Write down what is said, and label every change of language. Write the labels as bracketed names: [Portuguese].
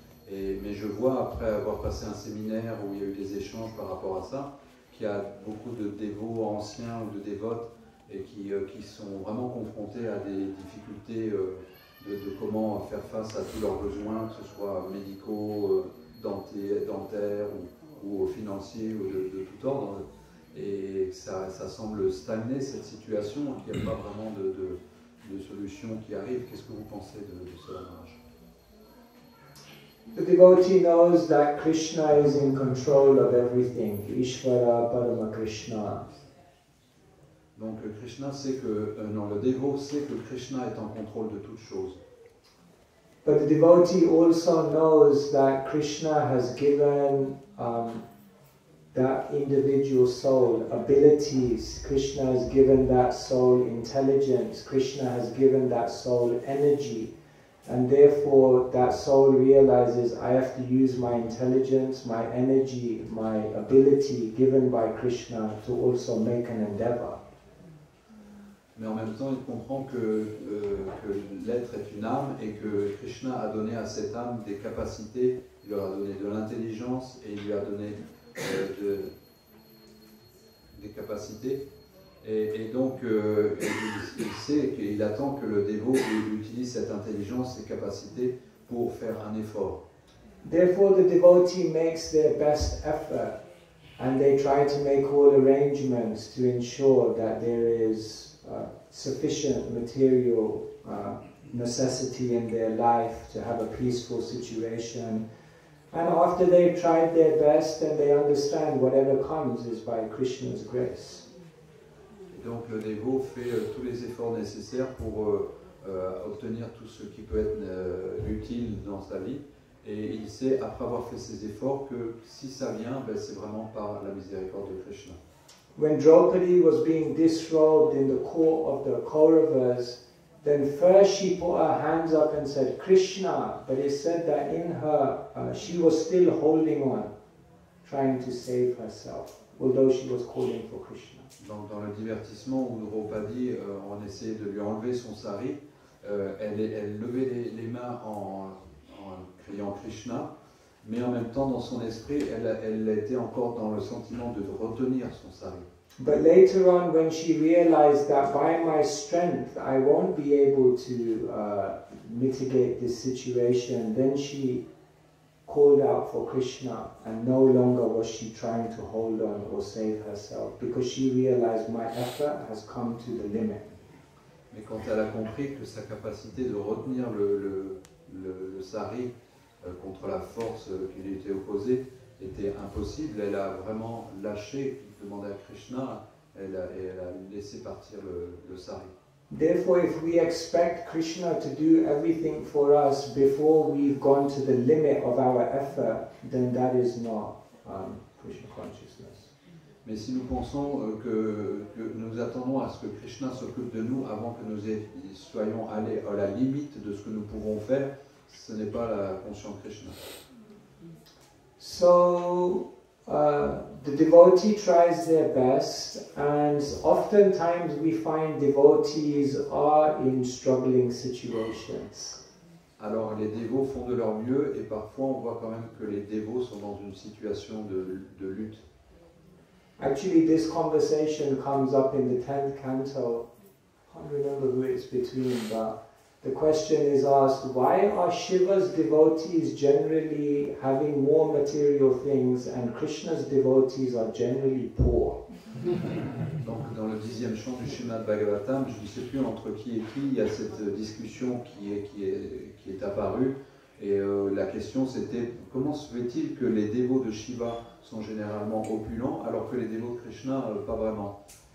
[French] Mais je vois, après avoir passé un séminaire où il y a eu des échanges par rapport à ça, qu'il y a beaucoup de dévots anciens ou de dévotes et qui sont vraiment confrontés à des difficultés de comment faire face à tous leurs besoins, que ce soit médicaux, dentaires ou financiers ou de tout ordre. Et ça semble stagner cette situation, qu'il n'y a pas vraiment de solution qui arrive. Qu'est-ce que vous pensez de cela, Maharaja? [English] The devotee knows that Krishna is in control of everything. Ishvara Parama Krishna. [French] Donc Krishna sait que, le dévot sait que Krishna est en contrôle de toutes choses. [English] But the devotee also knows that Krishna has given that individual soul abilities. Krishna has given that soul intelligence. Krishna has given that soul energy. And therefore that soul realizes, I have to use my intelligence, my energy, my ability given by Krishna to also make an endeavor. [French] Mais en même temps, il comprend que l'être est une âme et que Krishna a donné à cette âme des capacités, il lui a donné de l'intelligence et il lui a donné des capacités. Et donc, il sait qu'il attend que le dévot utilise cette intelligence, ces capacités pour faire un effort. [English] Therefore, the devotee makes their best effort and they try to make all arrangements to ensure that there is sufficient material necessity in their life to have a peaceful situation. And after they've tried their best, then they understand whatever comes is by Krishna's grace. [French] Et donc le dévot fait tous les efforts nécessaires pour obtenir tout ce qui peut être utile dans sa vie. Et il sait, après avoir fait ses efforts, que si ça vient, c'est vraiment par la miséricorde de Krishna. [English] When Draupadi was being disrobed in the court of the Kauravas, then first she put her hands up and said, Krishna, but it said that in her, she was still holding on, trying to save herself, although she was calling for Krishna. [French] Donc dans le divertissement où Draupadi, on essayait de lui enlever son sari, elle levait les mains en criant Krishna, mais en même temps dans son esprit, elle était encore dans le sentiment de retenir son sari. [English] But later on, when she realized that by my strength I won't be able to mitigate this situation, then she called out for Krishna, and no longer was she trying to hold on or save herself, because she realized my effort has come to the limit. [French] Mais quand elle a compris que sa capacité de retenir le sari contre la force qui lui était opposée était impossible, elle a vraiment lâché, demandé à Krishna, et elle a laissé partir le sari. [English] Therefore, if we expect Krishna to do everything for us before we've gone to the limit of our effort, then that is not Krishna consciousness. [French] Mais si nous pensons que nous attendons à ce que Krishna s'occupe de nous avant que nous soyons allés à la limite de ce que nous pouvons faire, ce n'est pas la conscience Krishna. [English] So, the devotee tries their best, and oftentimes we find devotees are in struggling situations. [French] Alors les dévots font de leur mieux et parfois on voit quand même que les dévots sont dans une situation de lutte. [English] Actually, this conversation comes up in the 10th canto. I can't remember who it's between, but the question is asked, why are Shiva's devotees generally having more material things and Krishna's devotees are generally poor? [French] Donc dans le 10e chant du Srimad Bhagavatam, je ne sais plus entre qui et qui, il y a cette discussion qui est apparue. Et la question c'était, comment se fait-il que les dévots de Shiva sont généralement opulents alors que les dévots de Krishna, pas vraiment?